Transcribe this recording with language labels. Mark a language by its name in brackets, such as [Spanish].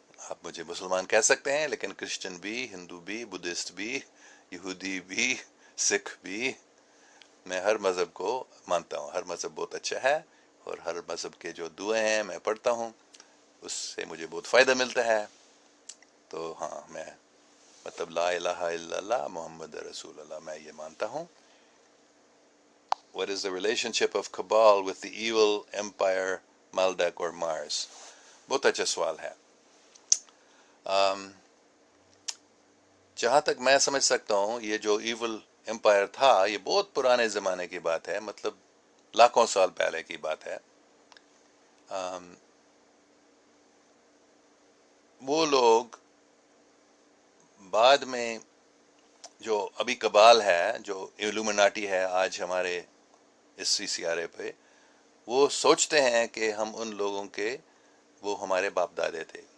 [Urdu] آپ مجھے مسلمان کہہ سکتے ہیں، لیکن کرسچن بھی، ہندو بھی، بدھسٹ بھی، یہودی بھی، سکھ بھی، میں ہر مذہب کو مانتا ہوں. ہر مذہب بہت اچھا ہے، اور ہر مذہب کے جو دعائیں ہیں میں پڑھتا ہوں، اس سے مجھے بہت فائدہ ملتا ہے. تو ہاں، میں مطلب [Arabic] لا الہ الا اللہ محمد رسول اللہ [Urdu] میں یہ مانتا ہوں. [English] What is the relationship of Cabal with the evil empire Maldek or Mars? [Urdu] بہت اچھا سوال ہے. جہاں تک میں سمجھ سکتا ہوں، یہ جو ایول امپائر تھا یہ بہت پرانے زمانے کی بات ہے، مطلب لاکھوں سال پہلے کی بات ہے. وہ لوگ بعد میں، جو ابھی کبال ہے، جو ایلومناٹی ہے آج ہمارے اس سیارے پہ، وہ سوچتے ہیں کہ ہم ان لوگوں کے، وہ ہمارے باپ دادے تھے.